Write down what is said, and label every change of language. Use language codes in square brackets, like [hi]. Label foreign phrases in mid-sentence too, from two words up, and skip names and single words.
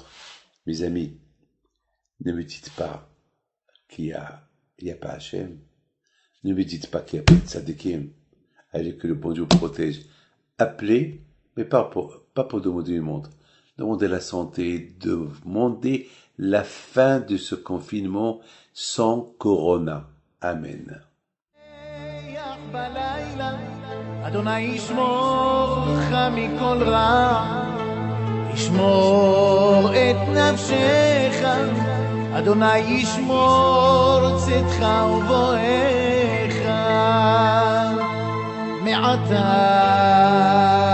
[fr] Mes amis, ne me dites pas il y a pas Hachem. Ne me dites pas qu'il n'y a pas de tzadikim. Allez, que le bon Dieu protège. Appelez, mais pas pour demander une montre. Demandez la santé, demandez la fin de ce confinement sans corona. Amen. [he] אדוני ישמור לך מכל רע, ישמור את נפשך, אדוני ישמור צאתך ובואך מעתה